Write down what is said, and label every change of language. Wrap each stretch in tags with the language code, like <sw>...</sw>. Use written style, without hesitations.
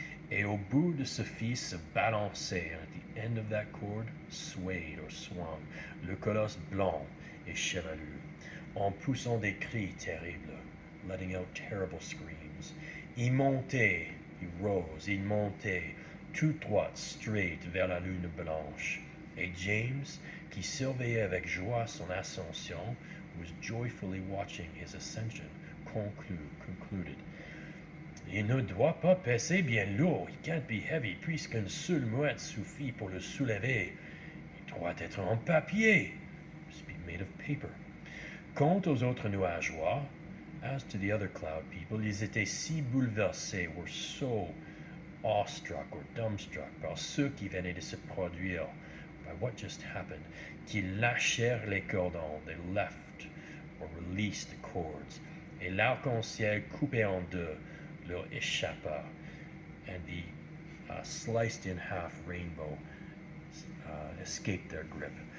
<fr>Et au bout de ce fil se balançait,</fr> <en>and at the end of that cord, swayed or swung,</en> <fr>le colosse blanc et chevelu, en poussant des cris terribles,</fr> <en>letting out terrible screams.</en> <fr>Il montait,</fr> <en>he rose,</en> <fr>il montait, tout droit,</fr> <en>straight,</en> <fr>vers la lune blanche. Et James, qui surveillait avec joie son ascension,</fr> <en>was joyfully watching his ascension, concluded.</en> <fr>Il ne doit pas peser bien lourd,</fr> <en>he can't be heavy,</en> <fr>puisqu'une seule mouette suffit pour le soulever. Il doit être en papier,</fr> <en>must be made of paper.</en> <fr>Quant aux autres nuageois,</fr> <en>as to the other cloud people,</en> <fr>ils étaient si bouleversés,</fr> <en>were so awestruck or dumbstruck</en> <fr>par ce qui venait de se produire,</fr> <en>by what just happened,</en> <fr>qu'ils lâchèrent les cordons,</fr> <en>they left or released the cords,</en> <fr>et l'arc-en-ciel coupé en deux leur échappa,</fr> <en>and the sliced in half rainbow escaped their grip.</en>